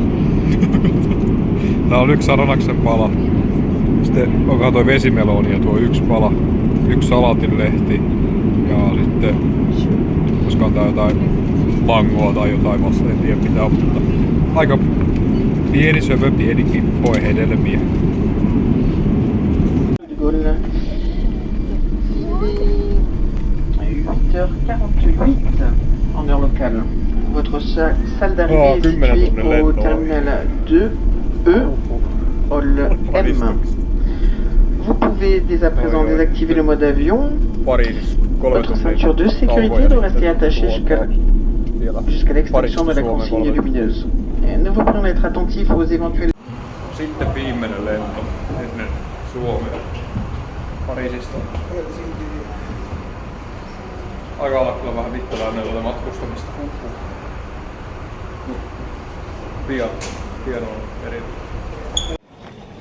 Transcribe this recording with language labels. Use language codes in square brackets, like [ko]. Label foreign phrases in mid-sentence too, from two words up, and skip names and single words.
[fi] Tää on 1 ananaksen pala. Sitten onkohan toi vesimeloni ja tuo 1 pala, 1 salaatinlehti ja sitten koska tää jotain mangoa tai jotain vasta, en tiedä mitä on, mutta aika pieni söpö, pieni kippo hedelmiä. [fr] Gaulle. 8h48 en heure locale. Votre salle d'arrivée est située au terminal 2E, hall M. Vous pouvez dès à présent désactiver le mode avion. Votre ceinture de sécurité doit rester attachée jusqu'à l'extinction de la consigne lumineuse. Et nous vous prions d'être attentifs aux éventuels... [fi] Sitten viimeinen lento ennen Suomea. Pariisista. Aika olla kyllä vähän vittuläinen tätä matkustamista. Pian on eri.